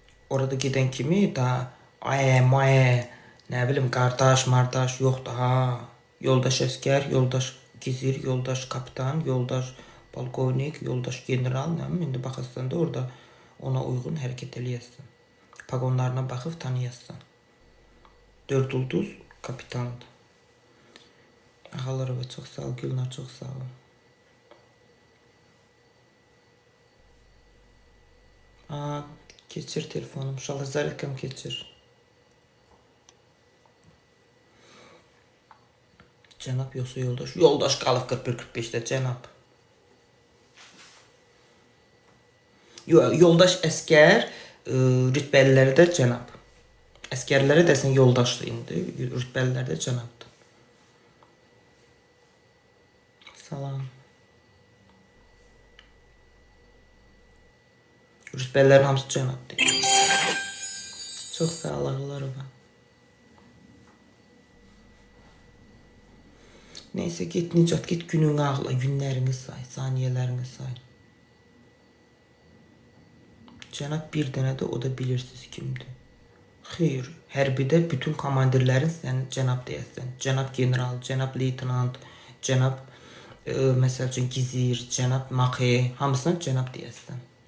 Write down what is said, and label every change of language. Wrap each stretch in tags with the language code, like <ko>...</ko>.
<az>Orada gedən kimi da maye, nə bilim, qardaş, mardaş yoxdur ha. Yoldaş əskər, yoldaş gizir, yoldaş kapitan, yoldaş polkovnik, yoldaş general, nə bilim, indi baxırsan da orada ona uyğun hərəkət eləyəsən. Pagonlarına baxıb tanıyasın. 4 ulduz kapitandır. Ağalarıva çox sağ ol, Gülnar çox sağ ol. Keçir telefonum, uşaqlar zərəkəm keçir. Cənab yoxsa yoldaş? Yoldaş qalıb 41-45-də, cənab. Yoldaş əskər, rütbəliləri də cənab. Əskərləri dəsən yoldaşdır indi, rütbəliləri də cənabdır. Salam. Bəllərin hamısı cənab deyir. Çox sağ ol ağalarım.</az> <tr>Neyse git Nicat, git gününü ağla, günlerini say, saniyelerini say.</tr> <az>Cənab bir dənə də o da bilirsiniz kimdir. Xeyr, hərbidə bütün komandirlərin sən cənab deyəsən. Cənab general, cənab leytenant, cənab məsəl üçün gizir, cənab Maqi, hamısına cənab deyəsən.</az>